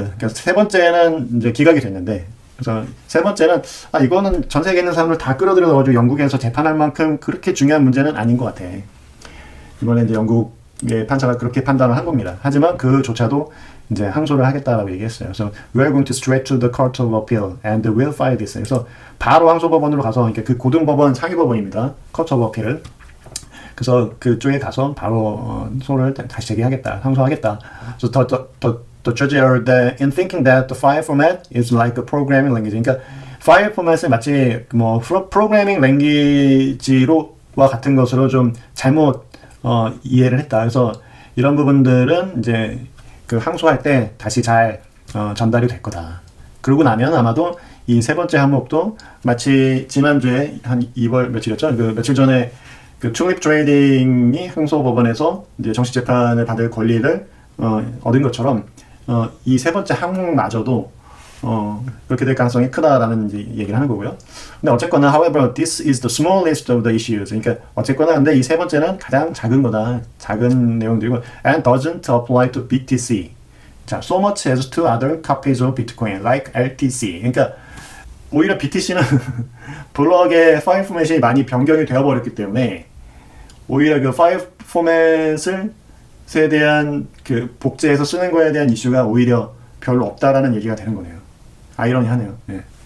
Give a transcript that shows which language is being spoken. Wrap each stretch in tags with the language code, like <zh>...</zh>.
<ko>그러니까 세 번째는 이제 기각이 됐는데, 그래서 세 번째는 이거는 전 세계에 있는 사람들 다 끌어들여가지고 영국에서 재판할 만큼 그렇게 중요한 문제는 아닌 것 같아. 이번에 이제 영국의 판사가 그렇게 판단을 한 겁니다. 하지만 그조차도 이제 항소를 하겠다라고 얘기했어요. 그래서</ko> <en>we are going to straight to the court of appeal and we'll file this.</en> <ko>그래서 바로 항소법원으로 가서 그러니까 그 고등법원 상위법원입니다.</ko> <en>court of appeal.</en> <ko>그래서 그쪽에 가서 바로 소를 다시 제기하겠다, 항소하겠다.</ko> <en>So the judge erred in thinking that the file format is like a programming language.</en> <ko>그러니까 파일 포맷을 마치 뭐 프로그래밍 랭귀지로와 같은 것으로 좀 잘못 이해를 했다. 그래서 이런 부분들은 이제 그 항소할 때 다시 잘 전달이 될 거다. 그러고 나면 아마도 이 세 번째 항목도 마치 지난주에 한 2월 며칠이었죠? 그 며칠 전에 그 튤립 트레이딩이 항소법원에서 이제 정식 재판을 받을 권리를 얻은 것처럼 이 세 번째 항목마저도 그렇게 될 가능성이 크다라는 이제 얘기를 하는 거고요. 근데 어쨌거나,</ko> <en>however, this is the smallest of the issues.</en> <ko>그러니까 어쨌거나 근데 이 세 번째는 가장 작은 거다. 작은 내용들이고,</ko> <en>and doesn't apply to BTC. 자, so much as to other copies of Bitcoin, like LTC.</en> <ko>그러니까 오히려 BTC는 블럭의 파일 포맷이 많이 변경이 되어버렸기 때문에 오히려 그 파일 포맷에 대한 그 복제해서 쓰는 거에 대한 이슈가 오히려 별로 없다라는 얘기가 되는 거네요. 아이러니하네요. 네.</ko>